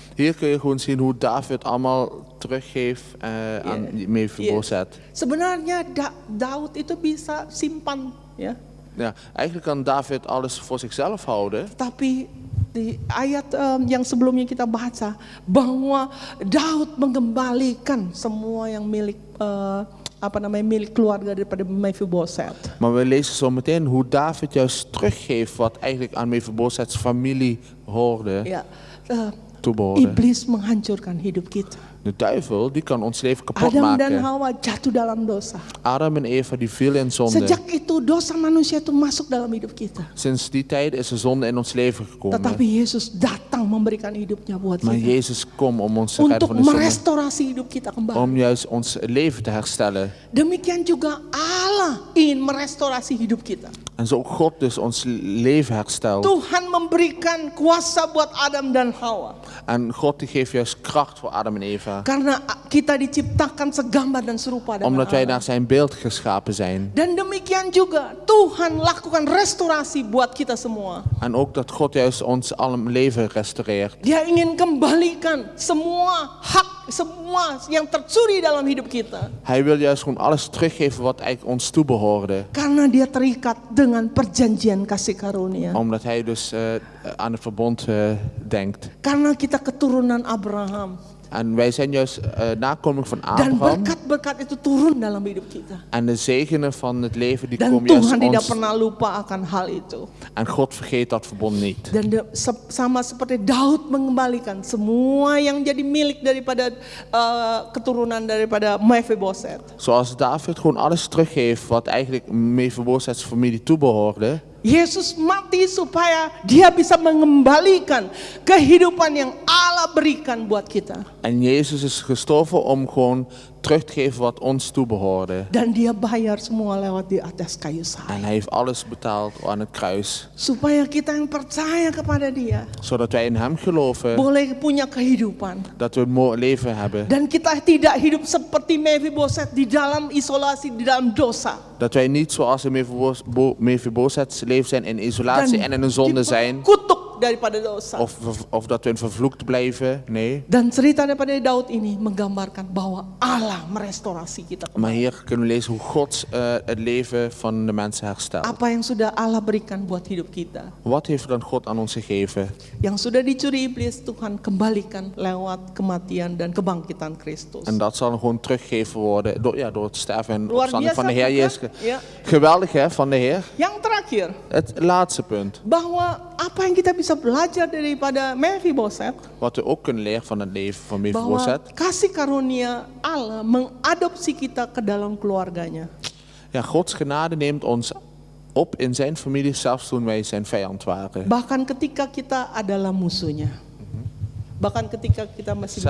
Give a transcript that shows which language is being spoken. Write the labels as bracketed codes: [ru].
[nl] hier kun je gewoon zien hoe David allemaal teruggeeft aan Mephiboset. [id] Sebenarnya Daud itu bisa simpan, ya. [nl] Ja, eigenlijk kan David alles voor zichzelf houden. [id] Tapi di ayat yang sebelumnya kita baca bahwa Daud mengembalikan semua yang milik milik keluarga daripada Mephiboset. [nl] Maar we lezen zo meteen hoe David juist teruggeeft wat eigenlijk aan Mephibosheth's familie hoorde, [id] Ya, [nl] toebehoorde. [id] iblis menghancurkan hidup kita. [nl] De duivel die kan ons leven kapot [id] Adam dan [nl] maken. [id] Hawa jatuh dalam dosa. [nl] Adam en Eva die vielen in zonde. [id] Sejak itu dosa manusia itu masuk dalam hidup kita. [nl] Sinds die tijd is de zonde in ons leven gekomen. [id] Tetapi Yesus datang memberikan hidupnya buat [nl] Maar [id] kita. [nl] Jezus komt om ons te redden [id] Untuk [nl] van de zonde. [id] merestorasi hidup kita kembali. [nl] Om juist ons leven te herstellen. [id] Demikian juga Allah ingin merestorasi hidup kita. [nl] En zo God dus ons leven herstelt. [id] Tuhan memberikan kuasa buat Adam dan Hawa. [nl] En God die geeft juist kracht voor Adam en Eva. [id] Karena kita diciptakan segambar dan serupa dengan [nl] Omdat wij [id] Allah. [nl] naar zijn beeld geschapen zijn. [id] Dan demikian juga Tuhan lakukan restorasi buat kita semua. [nl] En ook dat God juist ons alle leven restaureert. [id] Dia ingin kembalikan semua hak, semua yang tercuri dalam hidup kita. [nl] Hij wil juist gewoon alles teruggeven wat eigenlijk ons toebehoorde. [id] Karena dia terikat dengan perjanjian kasih karunia. [nl] Omdat hij dus aan het verbond denkt. [id] Karena kita keturunan Abraham. [nl] En wij zijn juist nakomeling van [id] Dan [nl] Abraham. [id] berkat-berkat itu turun dalam hidup kita. [nl] En de zegenen van het leven die [id] Dan [nl] komen juist [id] Tuhan tidak [nl] ons. [id] pernah lupa akan hal itu. [nl] En God vergeet dat verbond niet. [id] Dan sama seperti Daud mengembalikan semua yang jadi milik daripada keturunan daripada Mephiboset. [nl] Zoals David gewoon alles teruggeeft wat eigenlijk Mephibosheth's familie toebehoorde. [id] Yesus mati supaya dia bisa mengembalikan kehidupan yang Allah berikan buat kita. [nl] En Jezus is gestorven om gewoon terug te geven wat ons toebehoorde. [id] Dan dia bayar semua lewat di atas kayu salib. [nl] En hij heeft alles betaald aan het kruis. [id] Supaya kita yang percaya kepada dia [nl] Zodat wij in hem geloven [id] boleh punya kehidupan. [nl] dat we een mooi leven hebben. [id] Dan kita tidak hidup seperti Mephiboset di dalam isolasi, di dalam dosa. [nl] Dat wij niet zoals in Mephibosheth's leven zijn in isolatie en in een zonde zijn. [id] kutuk daripada dosa. [nl] Of dat we in vervloekt blijven. Nee. [id] Dan cerita daripada Daud ini menggambarkan bahwa Allah merestorasi kita [nl] Maar [id] kembali. [nl] hier kunnen we lezen hoe God het leven van de mensen herstelt. [id] Apa yang sudah Allah berikan buat hidup kita, [nl] Wat heeft dan God aan ons gegeven? [id] yang sudah dicuri iblis, Tuhan kembalikan lewat kematian dan kebangkitan Kristus. [nl] En dat zal dan gewoon teruggegeven worden door het sterven en [id] Luar [nl] opstanding van de [id] biasa, [nl] Heer Jezus. [id] bukan? Ja. [nl] Geweldig hè, van de Heer. [id] Yang terakhir, [nl] Het laatste punt. [id] bahwa apa yang kita bisa belajar daripada Mephiboset, [nl] Wat we ook kunnen leren van het leven van [id] bahwa [nl] Mephibosheth. [id] kasih karunia Allah mengadopsi kita ke dalam keluarganya. [nl] Ja, Gods genade neemt ons op in zijn familie, zelfs toen wij zijn vijand waren. [id] Bahkan ketika kita adalah musuhnya. Bahkan ketika kita masih menjadi